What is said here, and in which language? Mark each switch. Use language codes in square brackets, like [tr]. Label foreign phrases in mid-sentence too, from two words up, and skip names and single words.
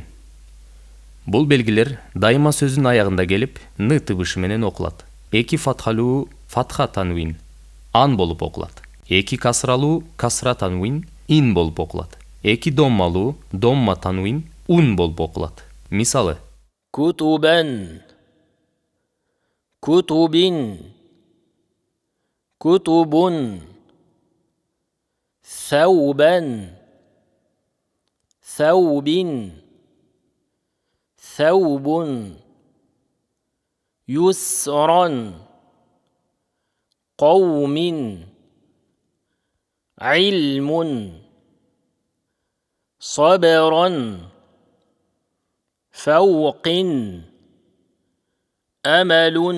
[ky] Бул белгилер дайыма сөзүн аягында келип, ны тыбышы менен окулат. Эки фатхалуу фатха танвин ан болуп окулат. Эки касралуу касра танвин ин болуп окулат. Эки доммалуу домма танвин ун болуп окулат. Мисалы: [ar] كتبا كتب كتب ثوبا ثوب ثوب يسرا قوم علم صبرا فوق أمل